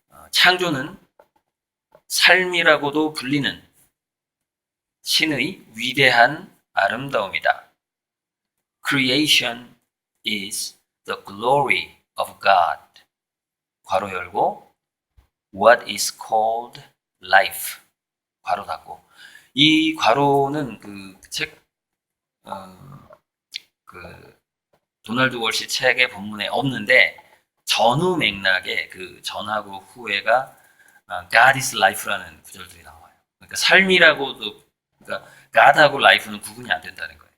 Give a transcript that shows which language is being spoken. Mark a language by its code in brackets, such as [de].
[ko] 창조는 삶이라고도 불리는 신의 위대한 아름다움이다. [en] Creation is the glory of God. [ko] 괄호 열고 [en] What is called life. [ko] 괄호 닫고. 이 괄호는 그 책, 도널드 월시 책의 본문에 없는데, 전후 맥락에 그 전하고 후에가 [en] God is life [ko] 라는 구절들이 나와요. 그러니까 삶이라고도, 그러니까 God하고 life는 구분이 안 된다는 거예요.